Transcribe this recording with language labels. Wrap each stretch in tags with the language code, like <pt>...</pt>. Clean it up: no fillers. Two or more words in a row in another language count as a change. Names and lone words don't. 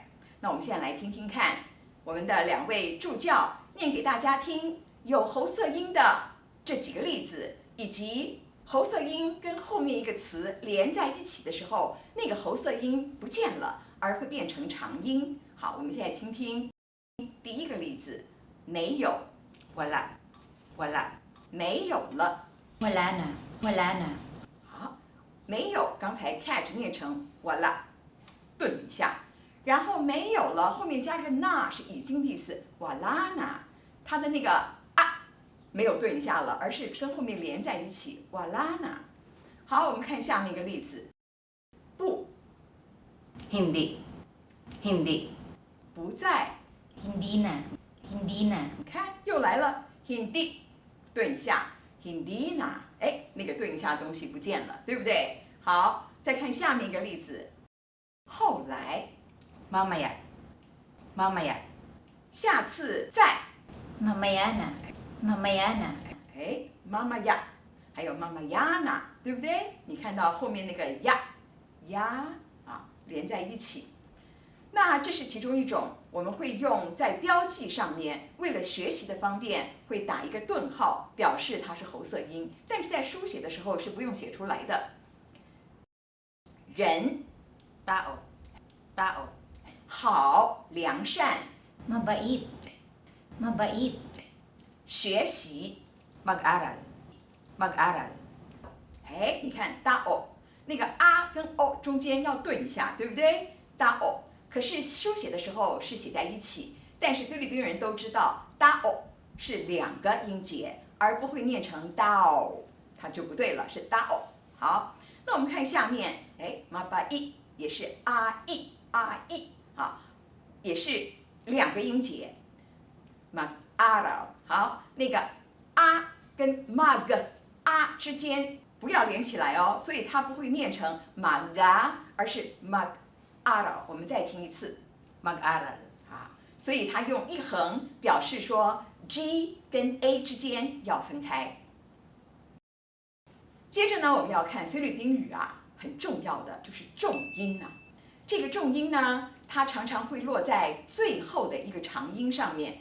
<zh>那我们现在来听听看，我们的2位助教念给大家听有喉塞音的这几个例子，以及喉塞音跟后面一个词连在一起的时候，那个喉塞音不见了，而会变成长音。好，我们现在听听第一个例子，没有</zh> <tl>wala, wala,</tl> <zh>没有了。</zh> <tl>Wala na. Wala na.</tl> <zh>好，没有，刚才 catch 念成 wala， 顿一下，然后没有了，后面加个 na 是已经的意思</zh> <tl>wala na，</tl> <zh>它的那个啊没有顿一下了，而是跟后面连在一起</zh> <tl>wala na。</tl> <zh>好，我们看下面一个例子，不</zh> <tl>hindi, hindi,</tl> <zh>不在，</zh> <tl>Hindi na. Hindi na.</tl> <zh>你看又来了 hindi， 顿一下</zh> <tl>hindi na，</tl> <zh>哎，那个顿一下的东西不见了，对不对？好，再看下面一个例子，后来</zh> <tl>mamaya, mamaya,</tl> <zh>下次再，</zh> <tl>Mamaya na. Mamaya na.</tl> <zh>哎，妈妈呀，还有妈妈呀呢，对不对？你看到后面那个呀呀啊连在一起，那这是其中一种，我们会用在标记上面，为了学习的方便，会打一个顿号，表示它是喉塞音，但是在书写的时候是不用写出来的。人</zh> <tl>tao, tao,</tl> <zh>好，良善，</zh> <tl>Mabait. Mabait.</tl> <zh>学习，</zh> <tl>mag-aral, mag-aral,</tl> <zh>哎，你看 dao 那个啊跟 o 中间要顿一下，对不对 ？dao， 可是书写的时候是写在一起，但是菲律宾人都知道 dao 是2个音节，而不会念成 dao， 它就不对了，是 dao。好，那我们看下面，哎 ，mabait 也是 i 啊，也是2个音节 mag-aral。好，那个啊跟 mag 啊之间不要连起来哦，所以它不会念成 maga， 而是 mag-aral。我们再听一次</zh> <tl>mag-aral,</tl> <zh>啊，所以它用一横表示说 G 跟 A 之间要分开。接着呢，我们要看菲律宾语啊，很重要的就是重音啊。这个重音呢，它常常会落在最后的一个长音上面。</zh>